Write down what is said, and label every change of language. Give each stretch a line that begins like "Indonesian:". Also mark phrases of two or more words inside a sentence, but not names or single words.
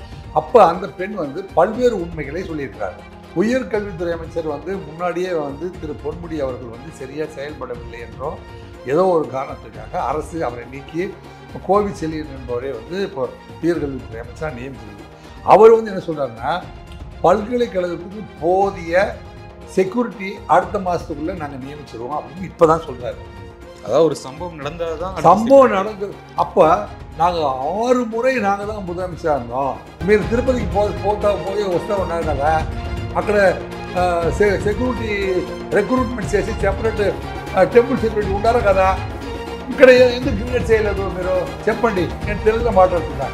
Tamil: அப்போ அந்த பெண் வந்து பல்வேறு உண்மைகளை சொல்லியிருக்கிறார். உயர்கல்வித்துறை அமைச்சர் வந்து முன்னாடியே வந்து திரு பொன்முடி அவர்கள் வந்து சரியாக செயல்படவில்லை என்றோ ஏதோ ஒரு காரணத்துக்காக அரசு அவரை நீக்கி கோவிச்செழியன் என்பவரே வந்து இப்போ உயர்கல்வித்துறை அமைச்சராக நியமிச்சிருக்கு. அவர் வந்து என்ன சொல்கிறாருன்னா, பல்கலைக்கழகத்துக்கு போதிய செக்யூரிட்டி அடுத்த மாதத்துக்குள்ளே நாங்கள் நியமிச்சிருவோம் அப்படின்னு இப்போ தான் சொல்கிறாரு. அதாவது ஒரு சம்பவம் நடந்தது சம்பவம் நடந்தது. அப்போ நாங்கள் 6 முறை நாங்கள் தான் முதலமைச்சராக இருந்தோம்.
Telugu: మీరు తిరుపతికి పోయి వస్తూ ఉన్నారు కదా, అక్కడ
English: security recruitment
Telugu: చేసి
English: separate temple security
Telugu: ఉంటారు కదా, ఇక్కడ ఎందుకు క్రియేట్ చేయలేదు మీరు చెప్పండి, నేను తెలుగులో మాట్లాడుతున్నా.